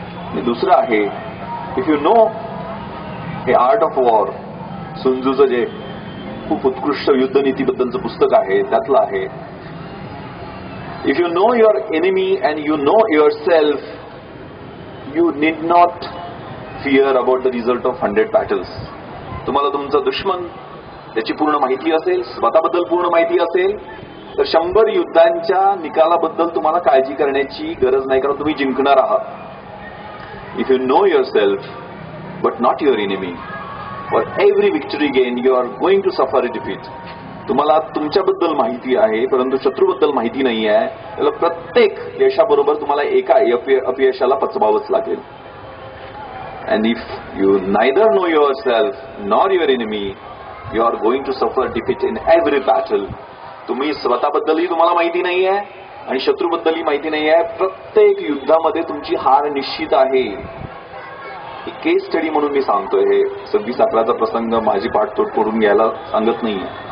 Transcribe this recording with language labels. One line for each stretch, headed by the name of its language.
Marathi: आणि दुसरं आहे,
English: if you know हे Art of War,
Marathi: सुनजूचं जे खूप उत्कृष्ट युद्धनीतीबद्दलचं पुस्तक आहे त्यातलं आहे,
English: If you know your enemy and you know yourself, you need not fear about the result of 100 battles.
Marathi: तुम्हाला तुमचा दुश्मन त्याची पूर्ण माहिती असेल, स्वतःबद्दल पूर्ण माहिती असेल तर 100 युद्धांच्या निकालाबद्दल तुम्हाला काळजी करण्याची गरज नाही, कारण तुम्ही जिंकणार आहात.
English: If you know yourself but not your enemy, for every victory gain you are going to suffer a defeat.
Marathi: तुम्हाला तुमच्याबद्दल माहिती आहे परंतु शत्रूबद्दल माहिती नाही आहे, त्याला प्रत्येक यशाबरोबर तुम्हाला एका अपयशाला पचवावंच लागेल.
English: And if you neither know yourself nor your enemy, you are going to suffer defeat in every battle.
Marathi: तुम्ही स्वतःबद्दलही तुम्हाला माहिती नाही आहे आणि शत्रूबद्दलही माहिती नाही आहे. प्रत्येक युद्धामध्ये तुमची हार निश्चित आहे. केस स्टडी म्हणून मी सांगतोय. हे 26/11चा प्रसंग माझी पाठतोड करून घ्यायला सांगत नाहीये.